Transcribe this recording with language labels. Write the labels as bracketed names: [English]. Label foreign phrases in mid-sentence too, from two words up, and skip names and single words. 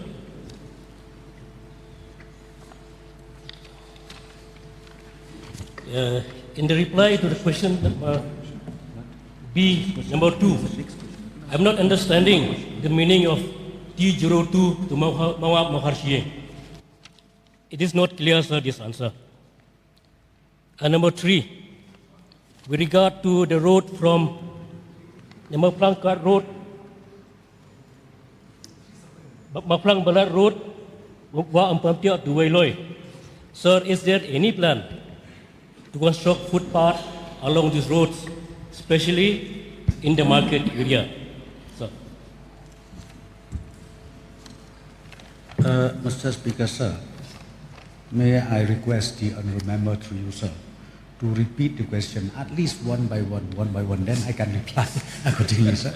[English] In the reply to the question B, number 2, I'm not understanding the meaning of T02 to Mawap Maharshie. It is not clear, sir, this answer. And number 3, with regard to the road from the Mawphlang Kat Road, Mawphlang Balat Road, Wa Ampamtia to Weiloi. Sir, is there any plan to construct footpath along these roads, especially in the market area? Sir. Mr. Speaker, sir, may I request the honourable member through you, sir, to repeat the question at least one by one, then I can reply accordingly, sir.